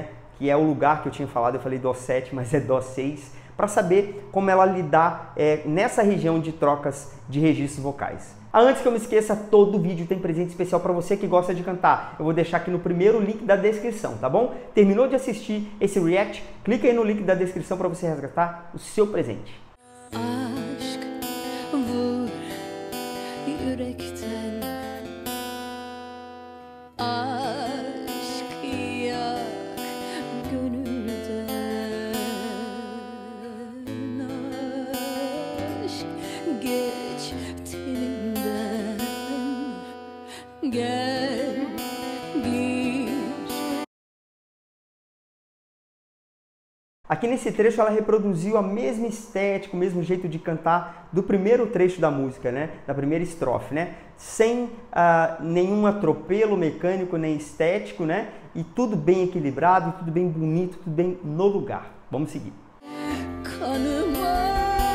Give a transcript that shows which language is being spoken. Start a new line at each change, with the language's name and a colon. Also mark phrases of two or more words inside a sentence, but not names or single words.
Portuguese: Que é o lugar que eu tinha falado, eu falei Dó 7, mas é Dó 6, para saber como ela lidar nessa região de trocas de registros vocais. Antes que eu me esqueça, todo vídeo tem presente especial para você que gosta de cantar. Eu vou deixar aqui no primeiro link da descrição, tá bom? Terminou de assistir esse react? Clica aí no link da descrição para você resgatar o seu presente.
Turkish: Aşk vur yürekten, aşk yak gönülden, aşk geç tenimden, gel gir.
Portuguese: Aqui nesse trecho ela reproduziu a mesma estética, o mesmo jeito de cantar do primeiro trecho da música, né? Da primeira estrofe, né? Sem nenhum atropelo mecânico nem estético, né? E tudo bem equilibrado, tudo bem bonito, tudo bem no lugar. Vamos seguir.
Turkish: Kanıma